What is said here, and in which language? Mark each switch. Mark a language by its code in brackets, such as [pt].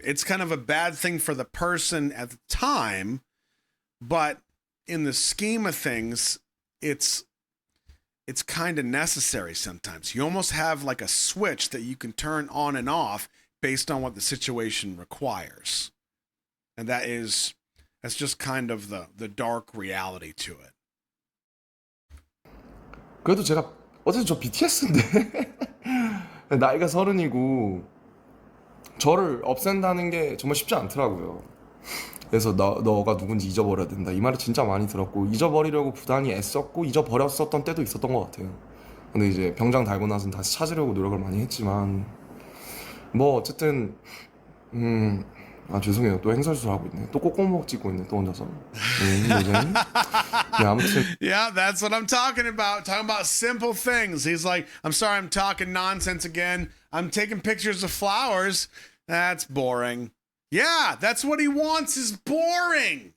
[en] It's kind of a bad thing for the person at the time, but in the scheme of things, it's kind of necessary sometimes. You almost have like a switch that you can turn on and off based on what the situation requires. And that's just kind of the dark reality to it. [ko] 그래도 제가 어쨌든 저 BTS인데 나이가 30이고 저를 없앤다는 게 정말 쉽지 않더라고요. 그래서 너가 누군지 잊어버려야 된다. 이 말을 진짜 많이 들었고 잊어버리려고 부단히 애썼고 잊어버렸었던 때도 있었던 것 같아요. 근데 이제 병장 달고 나서는 다시 찾으려고 노력을 많이 했지만 뭐 어쨌든 죄송해요. 또 행설수를 하고 있네. 또 꼭꼭목 찍고 있네. 또 혼자서. 네, 아무튼 [en] Yeah, that's what I'm talking about. Talking about simple things. He's like, I'm sorry, I'm talking nonsense again. I'm taking pictures of flowers. That's boring. Yeah, that's what he wants is boring.